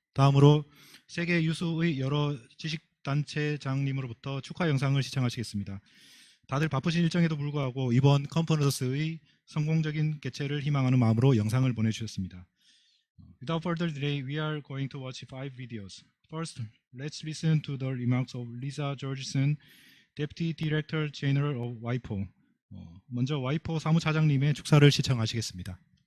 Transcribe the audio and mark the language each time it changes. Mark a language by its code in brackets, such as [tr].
[ko] 다음으로 세계 유수의 여러 지식단체장님으로부터 축하 영상을 시청하시겠습니다. 다들 바쁘신 일정에도 불구하고 이번 컨퍼런스의 성공적인 개최를 희망하는 마음으로 영상을 보내주셨습니다. [en] Without further delay, we are going to watch 5 videos. First, let's listen to the remarks of Lisa Georgeson, Deputy Director General of WIPO. [ko] 먼저 와이포 사무차장님의 축사를 시청하시겠습니다.